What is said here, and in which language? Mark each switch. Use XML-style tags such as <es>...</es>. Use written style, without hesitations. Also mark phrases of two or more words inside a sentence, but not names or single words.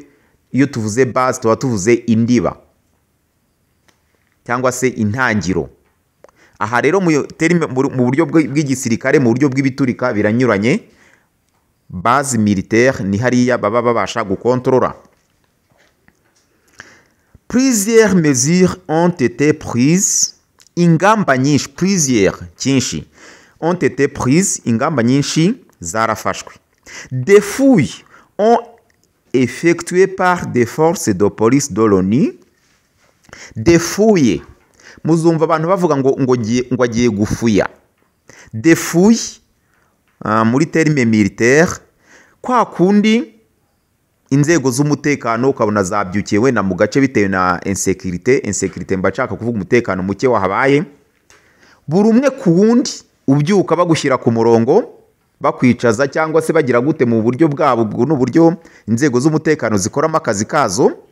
<rw>Iyo tuvuze base tuba tuvuze indiba cyangwa se intangiro. Aha rero mu buryo bw'igisirikare, mu buryo bw'ibiturika biranyuranye.</rw> <fr>Base militaire</fr> <rw>ni hariya baba babasha gukontorora.</rw> <fr>Plusieurs mesures ont été prises,</fr> <rw>ingamba nyinshi,</rw> <fr>plusieurs cyinshi, ont été prises,</fr> <rw>ingamba nyinshi zarafashwe.</rw> <fr>Des fouilles ont effectué par des forces de police de l'ONU. Des fouilles,</fr> <rw>muzumva abantu bavuga ngo agiye gufuya.</rw> <fr>Des fouilles</fr> <rw>muri terime militaire, kwa kundi inzego z'umutekano ukabona zabyukiye wenda mu gace bitewe na insécurité mbashaka kuvuga umutekano muke wahabaye, buri umwe ku wundi ubyuka bagushyira ku murongo, bakwicaza cyangwa se bagira gute mu buryo bwabo, ubwo n'uburyo inzego z'umutekano zikoramo akazi kazo.</rw>